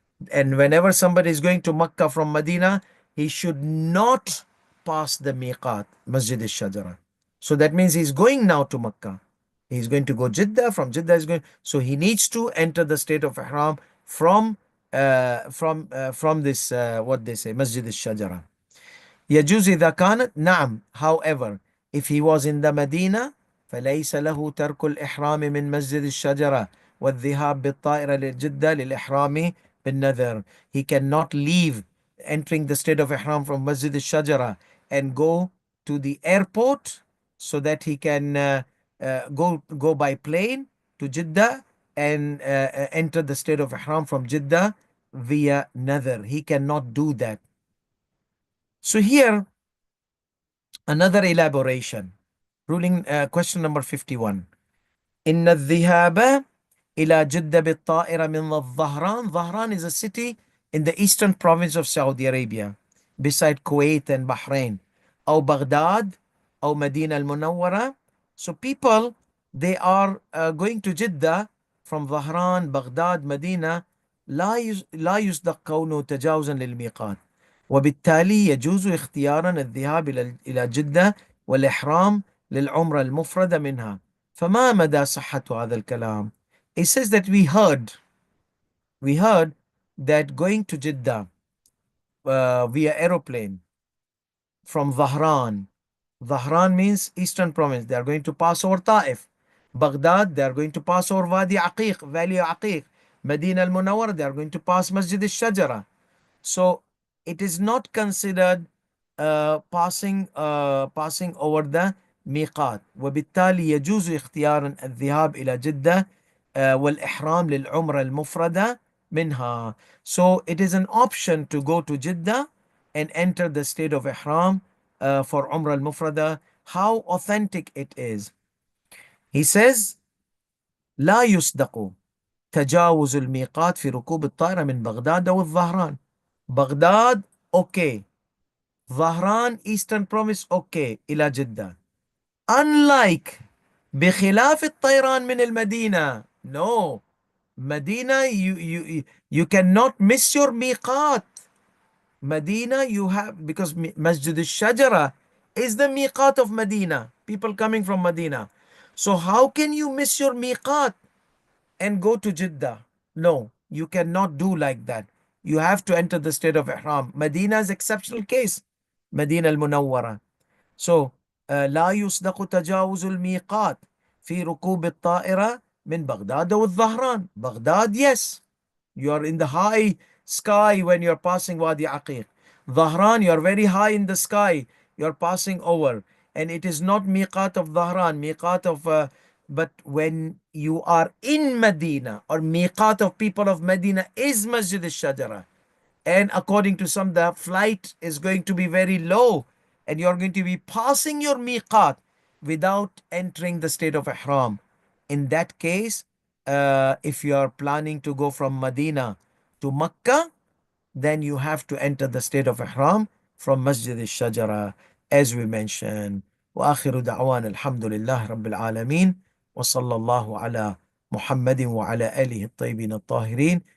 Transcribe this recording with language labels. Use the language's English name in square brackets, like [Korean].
[English] And whenever somebody is going to Makkah from Medina, he should not pass the miqat, Masjid al-Shajara. So that means he's going now to Makkah. He's going to go Jeddah. From Jeddah, he's going. So he needs to enter the state of Ihram from this what they say, Masjid al-Shajara. [Arabic] يجوز إذا كانت نعم. [English] However, if he was in the Medina, [Arabic] فليس له ترك الإحرام من مسجد الشجرة والذهاب بالطائرة لجدة للإحرام بالنذر. [English] He cannot leave entering the state of Ihram from Masjid al-Shajara and go to the airport so that he can go by plane to Jeddah and enter the state of Ihram from Jeddah via Nadhr. He cannot do that. So here, another elaboration. Ruling question number 51. [Arabic] إن الذهاب إلى جدة بالطائرة من الظهران. [English] Dhahran is a city in the eastern province of Saudi Arabia, beside Kuwait and Bahrain. [Arabic] أو بغداد أو مدينة المنورة. [English] So people, they are going to Jeddah from Dhahran, Baghdad, Medina. [Arabic] لا يصدق كونه تجاوزا للميقات. وبالتالي يجوز اختيارا الذهاب إلى جدة والإحرام للعمرة المفردة منها. فما مدى صحة هذا الكلام? [English] It says that we heard that going to Jeddah via aeroplane from Dhahran. Dhahran means eastern province. They are going to pass over Taif. Baghdad, they are going to pass over Wadi Aqiq, Valley Aqiq. Medina al-Munawwar, they are going to pass Masjid al-Shajara. So it is not considered passing over the ميقات. [Arabic] وبالتالي يجوز اختيار الذهاب إلى جدة والإحرام للعمرة المفردة منها. [English] So it is an option to go to Jeddah and enter the state of Ihram for Umrah al-Mufrada. How authentic it is. He says [Arabic] لا يصدق تجاوز الميقات في ركوب الطائرة من بغداد أو الظهران. بغداد okay, ظهران [English] eastern province okay [Arabic] إلى جدة. [English] Unlike [Arabic] بخلاف الطيران من المدينة. [English] No, Medina, you cannot miss your miqat. Medina, you have, because Masjid al-Shajara is the miqat of Medina, people coming from Medina. So how can you miss your miqat and go to Jeddah? No, you cannot do like that. You have to enter the state of Ihram. Medina is exceptional case. [Arabic] Medina al-Munawwara. [English] So [Arabic] لا يصدق تجاوز الميقات في ركوب الطائرة من بغداد والظهران. [English] Baghdad, yes, you are in the high sky when you're passing Wadi Aqiq. Dhahran, you are very high in the sky, you're passing over. And it is not miqat of Dhahran, miqat of, but when you are in Medina, or miqat of people of Medina is Masjid al-Shajara. And according to some, the flight is going to be very low, and you're going to be passing your miqat without entering the state of ihram. In that case, if you are planning to go from Medina to Mecca, then you have to enter the state of ihram from Masjid al-Shajara, as we mentioned. [Arabic] وآخر دعوانا الحمد لله رب العالمين وصلى الله على محمد وعلى آله الطيبين الطاهرين